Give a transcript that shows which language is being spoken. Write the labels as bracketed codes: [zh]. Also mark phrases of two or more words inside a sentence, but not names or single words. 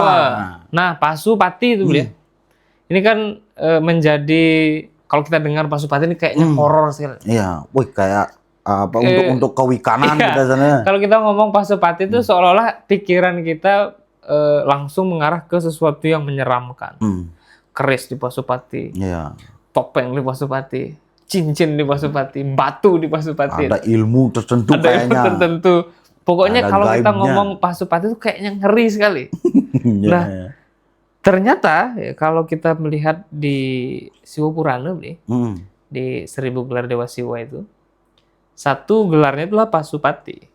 [id] Nah Pasupati itu ini kan menjadi, kalau kita dengar Pasupati ini kayaknya horor sekali. Iya, wih kayak untuk kewikanan kita sana. Kalau kita ngomong Pasupati itu seolah-olah pikiran kita langsung mengarah ke sesuatu yang menyeramkan. Keris di Pasupati, topeng di Pasupati, cincin di Pasupati, batu di Pasupati. Ada ilmu tertentu kayaknya. Ada ilmu tertentu. Pokoknya ada kalau gaibnya. kita ngomong Pasupati itu kayaknya ngeri sekali. Nah, ternyata ya, kalau kita melihat di Siwa Purana, di 1000 gelar Dewa Siwa itu, satu gelarnya itulah Pasupati.